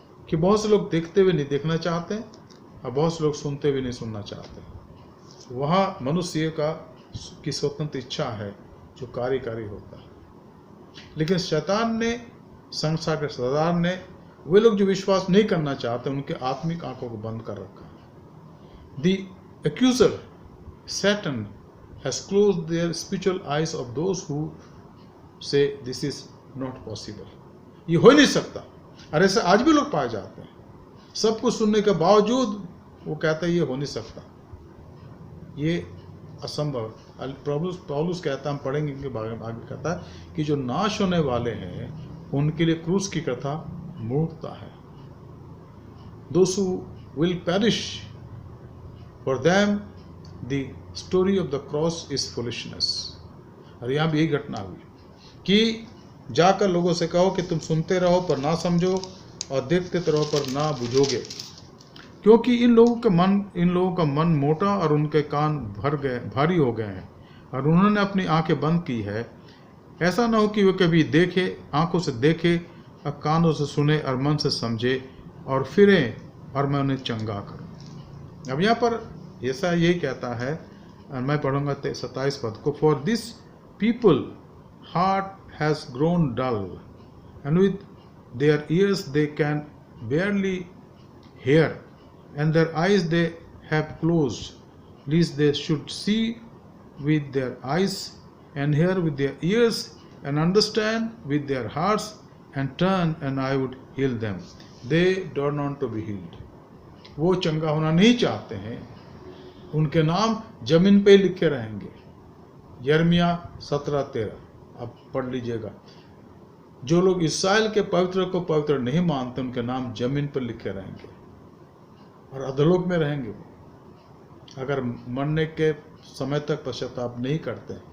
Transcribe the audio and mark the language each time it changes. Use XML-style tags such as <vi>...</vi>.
<hi>कि बहुत से लोग देखते हुए नहीं देखना चाहते और बहुत से लोग सुनते हुए नहीं सुनना चाहते। वहाँ मनुष्य की स्वतंत्र इच्छा है जो कार्यकारी होता है। लेकिन शैतान ने, संसार के सरदार ने, वे लोग जो विश्वास नहीं करना चाहते उनके आत्मिक आंखों को बंद कर रखा है।</hi> <en>The accuser, Satan, has closed their spiritual eyes of those who say this is not possible.</en> <hi>ये हो ही नहीं सकता। और ऐसे आज भी लोग पाए जाते हैं, सब कुछ सुनने के बावजूद वो कहते हैं ये हो नहीं सकता, ये असंभव। पौलुस कहता, हम पढ़ेंगे इनके बारे में, आगे कहता है कि जो नाश होने वाले हैं उनके लिए क्रूस की कथा मूर्खता है।</hi> <en>Those who will perish, for them the story of the cross is foolishness.</en> <hi>और यहाँ भी यही घटना हुई कि जाकर लोगों से कहो कि तुम सुनते रहो पर ना समझो और देखते तो रहो पर ना बुझोगे, क्योंकि इन लोगों का मन मोटा और उनके कान भारी हो गए हैं और उन्होंने अपनी आंखें बंद की है। ऐसा ना हो कि वे कभी देखे, आंखों से देखे और कानों से सुने और मन से समझे और फिरें और मैं उन्हें चंगा करूं। अब यहाँ पर ऐसा यही कहता है, और मैं पढ़ूंगा 27 पद को,</hi> <en>For this people heart has grown dull and with their ears they can barely hear, and their eyes they have closed, lest they should see with their eyes, and hear with their ears, and understand with their hearts, and turn, and I would heal them. They don't want to be healed.</en> <hi>वो चंगा होना नहीं चाहते हैं, उनके नाम जमीन पे लिखे रहेंगे। यिर्मयाह 17:13 अब पढ़ लीजिएगा। जो लोग इस्राएल के पवित्र को पवित्र नहीं मानते उनके नाम जमीन पर लिखे रहेंगे और अधोलोक में रहेंगे वो, अगर मरने के समय तक पश्चाताप नहीं करते हैं।</hi>